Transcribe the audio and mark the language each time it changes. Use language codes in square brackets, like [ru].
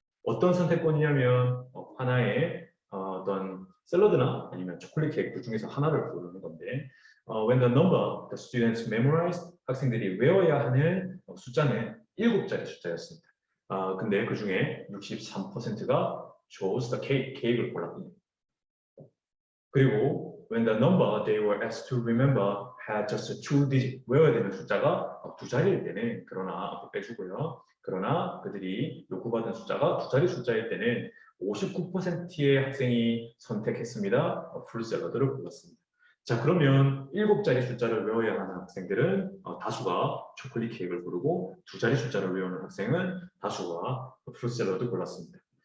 [ko] 어떤 선택권이냐면 하나의 어떤 샐러드나 아니면 초콜릿 케이크 그 중에서 하나를 고르는 건데 [en] when the number the students memorized [ko] 학생들이 외워야 하는 숫자는 7자리 숫자였습니다. 근데 그 중에 63%가 [en] chose the cake, [ko] 케이크를 골랐군요. 그리고 [en] when the number they were asked to remember had just a 2-digit, [ko] 외워야 되는 숫자가 2자리일 때는 그러나 앞에 빼주고요. 그러나 그들이 요구받은 숫자가 2자리 숫자일 때는 59%의 학생이 선택했습니다. 풀 샐러드를 골랐습니다. 자 그러면 7자리 숫자를 외워야 하는 학생들은 다수가 초콜릿 케이크를 고르고 2자리 숫자를 외우는 학생은 다수가 풀 샐러드 골랐습니다.